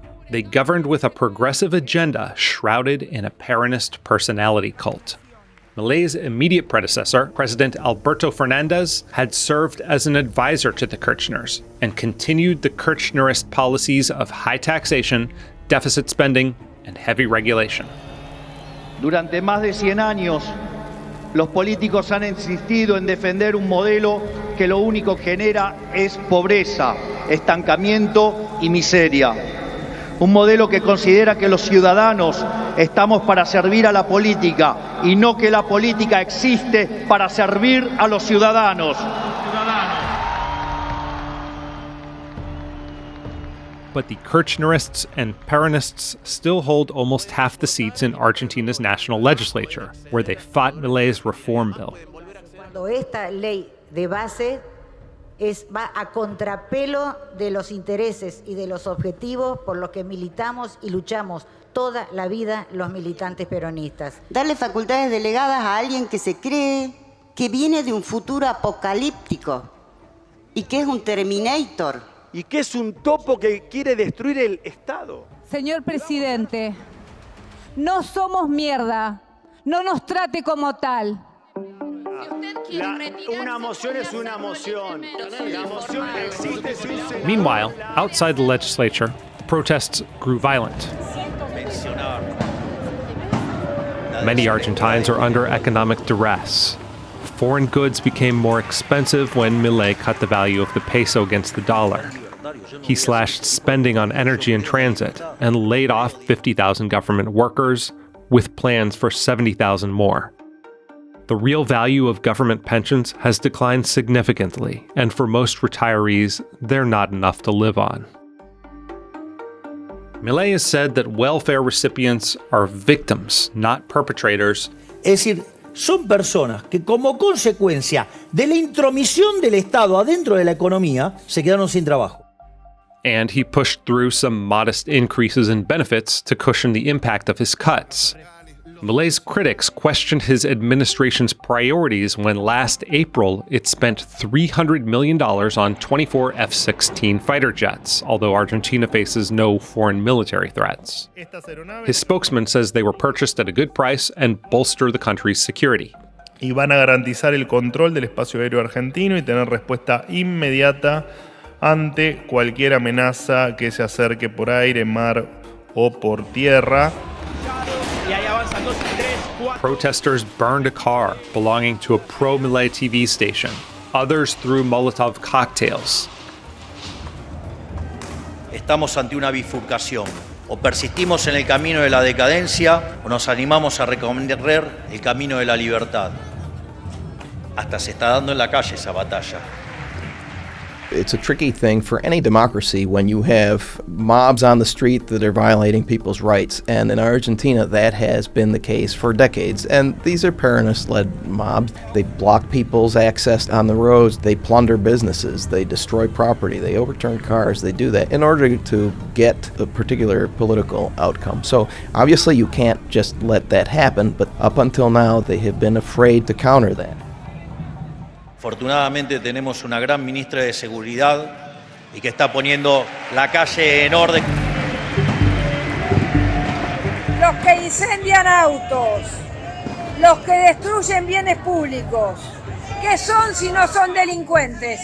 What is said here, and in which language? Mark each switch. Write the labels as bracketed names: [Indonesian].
[English] They governed with a progressive agenda shrouded in a Peronist personality cult. Milei's immediate predecessor, President Alberto Fernandez, had served as an advisor to the Kirchners and continued the Kirchnerist policies of high taxation, deficit spending, and heavy regulation. [Spanish] Durante más de 100 años, los políticos han insistido en defender un modelo que lo único que genera es pobreza, estancamiento y miseria. Un modelo que considera que los ciudadanos estamos para servir a la política y no que la política existe para servir a los ciudadanos. [English] But the Kirchnerists and Peronists still hold almost half the seats in Argentina's national legislature, where they fought Milei's reform bill. [Spanish] Cuando esta ley de base va a contrapelo de los intereses y de los objetivos por los que militamos y luchamos toda la vida los militantes peronistas. Darle facultades delegadas a alguien que se cree que viene de un futuro apocalíptico y que es un Terminator. Y que es un topo que quiere destruir el Estado. Señor presidente, no somos mierda. No nos trate como tal. Una moción es una moción. La moción existe sin sentido. [English] Meanwhile, outside the legislature, the protests grew violent. Many Argentines are under economic duress. Foreign goods became more expensive when Milei cut the value of the peso against the dollar. He slashed spending on energy and transit and laid off 50,000 government workers, with plans for 70,000 more. The real value of government pensions has declined significantly, and for most retirees, they're not enough to live on. Milei has said that welfare recipients are victims, not perpetrators. [Spanish] Es decir, son personas que como consecuencia de la intromisión del Estado adentro de la economía se quedaron sin trabajo. [English] And he pushed through some modest increases in benefits to cushion the impact of his cuts. Milei's critics questioned his administration's priorities when last April it spent $300 million on 24 F-16 fighter jets, although Argentina faces no foreign military threats. His spokesman says they were purchased at a good price and bolster the country's security. [Spanish] Y van a garantizar el control del espacio aéreo argentino y tener respuesta inmediata ante cualquier amenaza que se acerque por aire, mar o por tierra. [English] Protesters burned a car belonging to a pro-Milei TV station. Others threw Molotov cocktails. [Spanish] Estamos ante una bifurcación. O persistimos en el camino de la decadencia o nos animamos a recorrer el camino de la libertad. Hasta se está dando en la calle esa batalla. [English] It's a tricky thing for any democracy when you have mobs on the street that are violating people's rights. And in Argentina, that has been the case for decades. And these are Peronist-led mobs. They block people's access on the roads. They plunder businesses. They destroy property. They overturn cars. They do that in order to get a particular political outcome. So obviously you can't just let that happen. But up until now, they have been afraid to counter that. [Spanish] Afortunadamente tenemos una gran ministra de Seguridad y que está poniendo la calle en orden. Los que incendian autos, los que destruyen bienes públicos, ¿qué son si no son delincuentes?